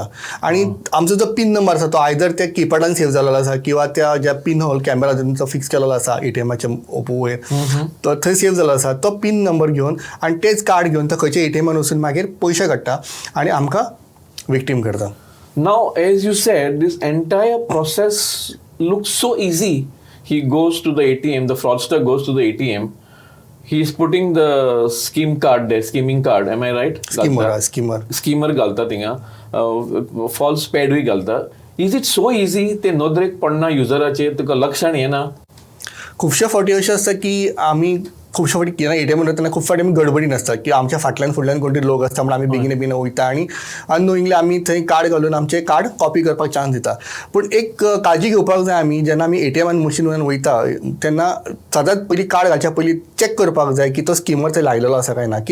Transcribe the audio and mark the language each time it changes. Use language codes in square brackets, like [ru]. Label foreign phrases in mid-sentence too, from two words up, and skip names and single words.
[kok] आणि आमचो जो [en] PIN number [kok] आसा तो आयदर त्या कीपॅडान सेव जालेलो आसा किंवा त्या ज्या [en] pin hole camera [kok] जो फिक्स केलेलो आसा ATMाच्या वयर तो थंय सेव जाल्लो आसा, तो [en] PIN number [kok] घेवन आनी तेच कार्ड घेवन तो खंयच्या ATMान वचून मागीर पयशे काडटा आनी आमकां विक्टीम करता. [en] Now, as you said, this entire process looks so easy. He goes to the ATM, the fraudster goes to the ATM. He is putting the skimming card, am I right? [kok] Skimmer घालता थिंगा, [en] false pad [kok] घालता. [en] Is it so easy? [kok] ते नदरेक पडना युजराचेर, तुका लक्षान येना? खुबशे फावटी अशें आसता की आमी खुबशे फावटी किंवा ATM वयतना खूब फावटी आमी गडबडीन आसता की आमच्या फाटल्यान फुडल्यान कोण तरी लोक आसता म्हणून आमी बेगीन वयता आनी अननोइंगली आमी थंय कार्ड घालून आमचे कार्ड कॉपी करपाक चान्स दिता. पूण एक काळजी घेवपाक जाय आमी जेन्ना आमी ATMान मशीन वयता तेन्ना सदांच पयलीं कार्ड घालच्या पयलीं चॅक करपाक जाय की तो स्किमर थंय लायलेलो आसा काय ना.